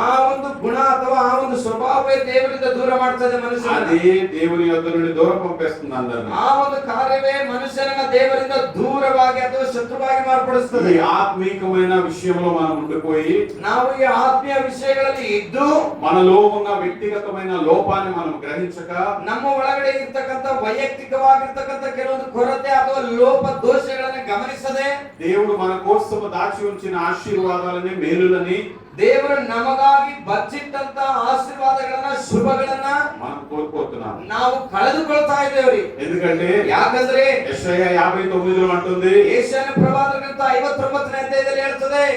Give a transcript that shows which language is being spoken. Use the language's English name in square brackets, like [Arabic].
[Kannada] ಆ ಒಂದು ಗುಣ ಅಥವಾ ಆ ಒಂದು ಸ್ವಭಾವವೇ ದೇವರಿಂದ ದೂರ ಮಾಡ್ತಾ ಇದೆ ಮನುಷ್ಯನನ್ನ. [Telugu] అదే దేవుని యొద్ద నుండి దూరం పంపేస్తుంది అందరిని. [Kannada] ಆ ಒಂದು ಕಾರ್ಯವೇ ಮನುಷ್ಯನನ್ನ ದೇವರಿಂದ ದೂರವಾಗಿ ಅಥವಾ ಶತ್ರುವಾಗಿ ಮಾರ್ಪಡಿಸುತ್ತದೆ. [Telugu] ఈ ఆత్మీకమైన విషయంలో మనం ఉండిపోయి [Kannada] ನಾವು ಈ ಆತ್ಮೀಯ ವಿಷಯಗಳಲ್ಲಿ ಇದ್ದು [Telugu] మనలో ఉన్న వ్యక్తిగతమైన లోపాన్ని మనం గ్రహించక [Kannada] ನಮ್ಮ ಒಳಗಡೆ ಇರ್ತಕ್ಕಂಥ ವೈಯಕ್ತಿಕವಾಗಿರ್ತಕ್ಕಂಥ ಕೆಲವೊಂದು ಕೊರತೆ ಅಥವಾ ಲೋಪ ದೋಷಗಳನ್ನು ಗಮನಿಸದೆ [Telugu] దేవుడు మన కోసం దాచి ఉంచిన ఆశీర్వాదాలని మేలులని [Kannada] ದೇವರು ನಮಗಾಗಿ ಬಚ್ಚಿಟ್ಟಂತ ಆಶೀರ್ವಾದಗಳನ್ನ ಶುಭಗಳನ್ನ [Telugu] మనం కోల్పోతున్నాం. [Kannada] ನಾವು ಕಳೆದುಕೊಳ್ತಾ ಇದ್ದೇವ್ರಿ. [Telugu] ఎందుకంటే [Kannada] ಯಾಕಂದ್ರೆ [Telugu] యెషయా 59లో అంటుంది, [Kannada] ಯೆಶಾಯನ ಪ್ರವಾದನ ಗ್ರಂಥ 59ನೇ ಅಧ್ಯಾಯದಲ್ಲಿ ಹೇಳ್ತದೆ,